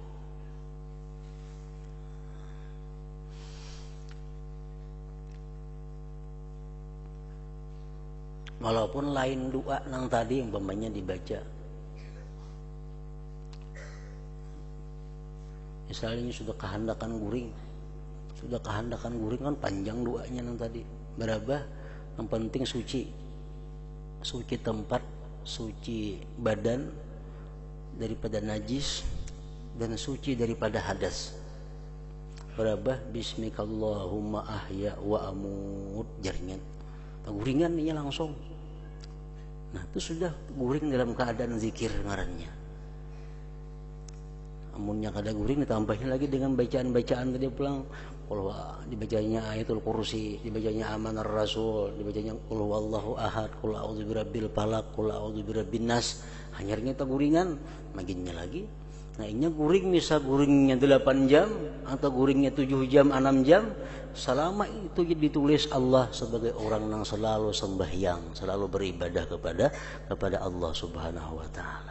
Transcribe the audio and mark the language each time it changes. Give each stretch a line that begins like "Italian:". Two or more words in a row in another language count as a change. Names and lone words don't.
Banjar: Walaupun lain doa nang tadi yang umpamanya dibaca, misalnya sudah kehendakan guring kan panjang doanya nang tadi. Berapa? Yang penting suci tempat, suci badan daripada najis dan suci daripada hadas. Berapa?
Arabic: باسمك اللهم أحيا وأموت,
Banjar: jaringan guringan ini langsung. Nah itu sudah guring dalam keadaan zikir ngarannya. Amunnya kada guring ditambahin lagi dengan bacaan-bacaan tadi pulang. Kalau dibacanya ayatul kursi, dibacanya amanar rasul, dibacanya
Arabic: قل هو الله أحد, قل أعوذ برب الفلق, قل أعوذ برب الناس.
Banjar: Hanyarnya itu guringan, maginnya lagi. Nah, ini guring misal guringnya 8 jam atau guringnya 7 jam, 6 jam, selama itu ditulis Allah sebagai orang yang selalu sembahyang, selalu beribadah kepada Allah
Arabic: سبحانه وتعالى.